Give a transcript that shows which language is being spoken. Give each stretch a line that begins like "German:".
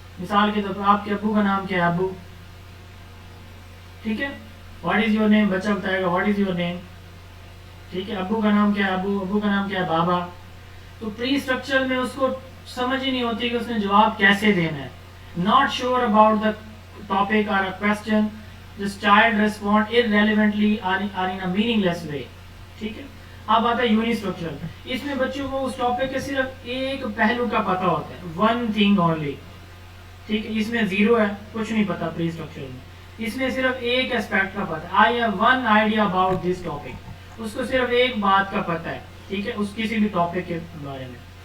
Hindi: मिसाल के तौर पर आपके अब्बू का नाम क्या है? अब्बू, ठीक है।
English: What is your name?
Hindi: बच्चा बताएगा
English: what is your name,
Hindi: ठीक है। अब्बू का नाम क्या है? अब्बू। अब्बू का नाम क्या है? बाबा। तो प्री स्ट्रक्चर में उसको समझ ही नहीं होती कि उसने जवाब कैसे देना है।
English: Not sure about the topic और a question this child respond irrelevantly or in a meaningless way.
Hindi: ठीक है. अब आता है यूनिस्ट्रक्चरल. इसमें बच्चों को उस टॉपिक के सिर्फ एक पहलू का पता होता है,
English: One thing only.
Hindi: ठीक है. इसमें जीरो है, कुछ नहीं पता प्री स्ट्रक्चरल में. इसमें सिर्फ एक एस्पेक्ट का पता है.
English: I have one idea about this topic.
Hindi: उसको सिर्फ एक बात का पता है. ठीक है. उस किसी भी टॉपिक के बारे में.